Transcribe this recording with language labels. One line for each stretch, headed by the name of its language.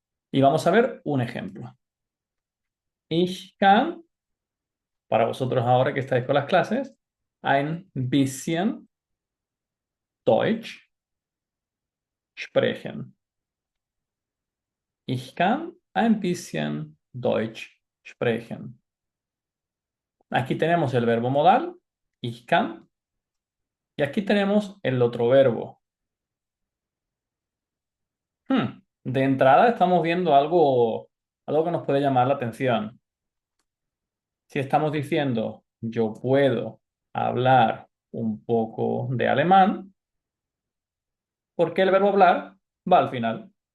Spanish: Y vamos a ver un ejemplo.
German: Ich kann,
Spanish: para vosotros ahora que estáis con las clases,
German: ein bisschen Deutsch sprechen. Ich kann ein bisschen Deutsch sprechen.
Spanish: Aquí tenemos el verbo modal, ich kann, y aquí tenemos el otro verbo. De entrada estamos viendo algo que nos puede llamar la atención. Si estamos diciendo yo puedo hablar un poco de alemán, ¿por qué el verbo hablar va al final?